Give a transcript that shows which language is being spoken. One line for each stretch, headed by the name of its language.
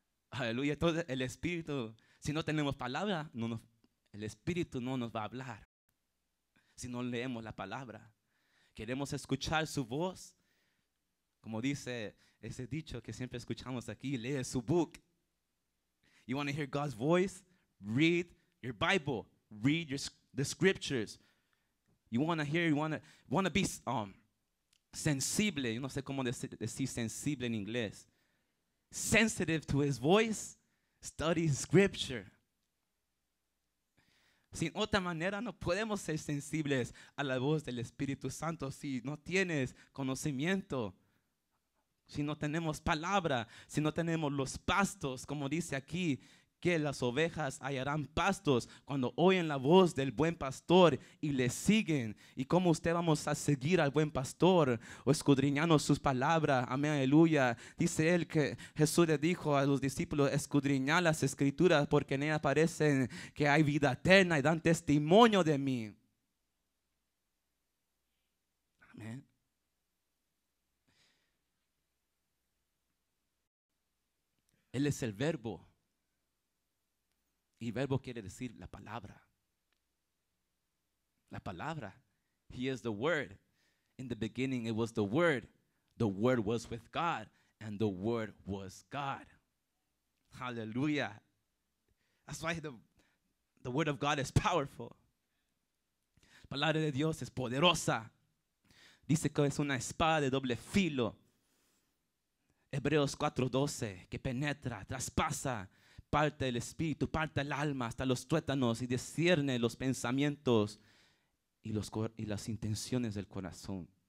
Spanish: Aleluya. Entonces el Espíritu, si no tenemos palabra, el Espíritu no nos va a hablar. Si no leemos la palabra, queremos escuchar su voz, como dice ese dicho que siempre escuchamos aquí, lee su book.
English: You want to hear God's voice? Read your Bible. Read the scriptures. You want to hear, you want to be sensible.
Spanish: Yo no sé cómo decir sensible en inglés.
English: Sensitive to his voice. Study scripture.
Spanish: Sin otra manera no podemos ser sensibles a la voz del Espíritu Santo si no tienes conocimiento Si no tenemos palabra, si no tenemos los pastos, como dice aquí, que las ovejas hallarán pastos cuando oyen la voz del buen pastor y le siguen. ¿Y cómo usted vamos a seguir al buen pastor? O escudriñando sus palabras. Amén, aleluya. Dice él que Jesús le dijo a los discípulos, escudriñad las escrituras porque en ellas parecen que hay vida eterna y dan testimonio de mí. Amén. Él es el verbo. Y verbo quiere decir la palabra. La palabra.
English: He is the word. In the beginning it was the word. The word was with God. And the word was God. Hallelujah. That's why the word of God is powerful.
Spanish: La palabra de Dios es poderosa. Dice que es una espada de doble filo. Hebreos 4:12, que penetra, traspasa, parte del espíritu, parte el alma hasta los tuétanos y discierne los pensamientos y las intenciones del corazón.